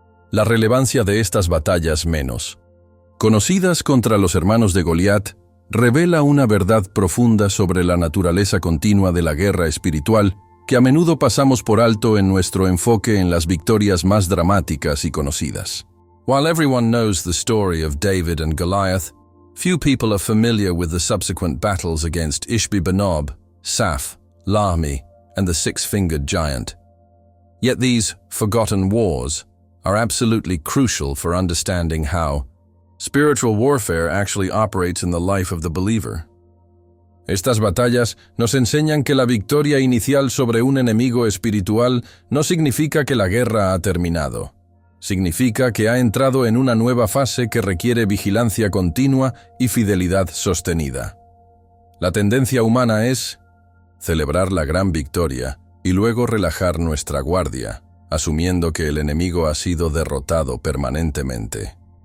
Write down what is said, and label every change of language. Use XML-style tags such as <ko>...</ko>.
<es>La relevancia de estas batallas menos conocidas contra los hermanos de Goliat revela una verdad profunda sobre la naturaleza continua de la guerra espiritual que a menudo pasamos por alto en nuestro enfoque en las victorias más dramáticas y conocidas.</es> <en>While everyone knows the story of David and Goliath, few people are familiar with the subsequent battles against Ishbi-Benob, Saph, Lahmi, and the six-fingered giant. Yet these forgotten wars are absolutely crucial for understanding how spiritual warfare actually operates in the life of the believer.</en> <es>Estas batallas nos enseñan que la victoria inicial sobre un enemigo espiritual no significa que la guerra ha terminado. Significa que ha entrado en una nueva fase que requiere vigilancia continua y fidelidad sostenida. La tendencia humana es celebrar la gran victoria y luego relajar nuestra guardia, asumiendo que el enemigo ha sido derrotado permanentemente.</es>